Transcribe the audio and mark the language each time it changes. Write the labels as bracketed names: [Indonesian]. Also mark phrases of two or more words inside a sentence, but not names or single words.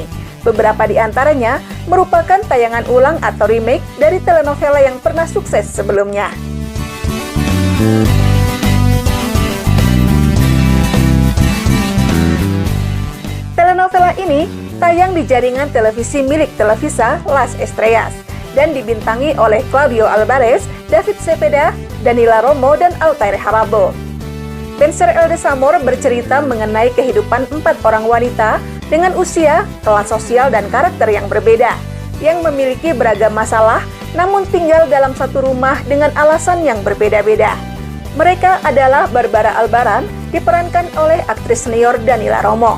[Indonesian] Beberapa di antaranya merupakan tayangan ulang atau remake dari telenovela yang pernah sukses sebelumnya. Telenovela ini tayang di jaringan televisi milik Televisa Las Estrellas dan dibintangi oleh Claudio Alvarez, David Cepeda, Daniela Romo, dan Altair Jarabo. Vencer el Desamor bercerita mengenai kehidupan 4 orang wanita dengan usia, kelas sosial, dan karakter yang berbeda, yang memiliki beragam masalah namun tinggal dalam satu rumah dengan alasan yang berbeda-beda. Mereka adalah Barbara Albaran, diperankan oleh aktris senior Daniela Romo.